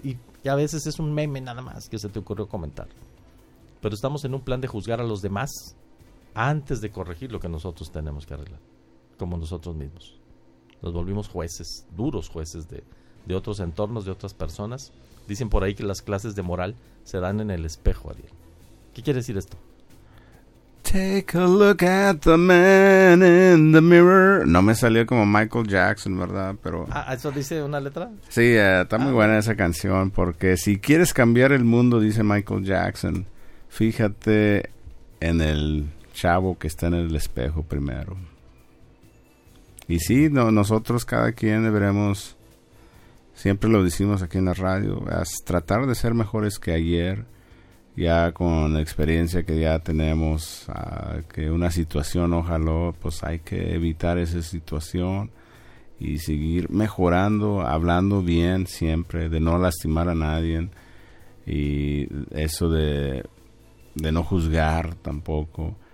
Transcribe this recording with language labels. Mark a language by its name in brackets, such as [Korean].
[Spanish] Y a veces es un meme nada más que se te ocurrió comentar. Pero estamos en un plan de juzgar a los demás antes de corregir lo que nosotros tenemos que arreglar, como nosotros mismos. Nos volvimos jueces, duros jueces de otros entornos, de otras personas. Dicen por ahí que las clases de moral se dan en el espejo, Ariel. ¿Qué quiere decir esto? [English] Take a look at the man in the mirror. [Spanish] No me salió como Michael Jackson, ¿verdad? Pero... Ah, ¿eso dice una letra? Sí, está muy buena esa canción, porque si quieres cambiar el mundo, dice Michael Jackson, fíjate en el chavo que está en el espejo primero. Y sí, no, nosotros cada quien deberemos, siempre lo decimos aquí en la radio, es tratar de ser mejores que ayer, ya con la experiencia que ya tenemos, que una situación, ojalá, pues hay que evitar esa situación y seguir mejorando, hablando bien siempre, de no lastimar a nadie y eso de no juzgar tampoco.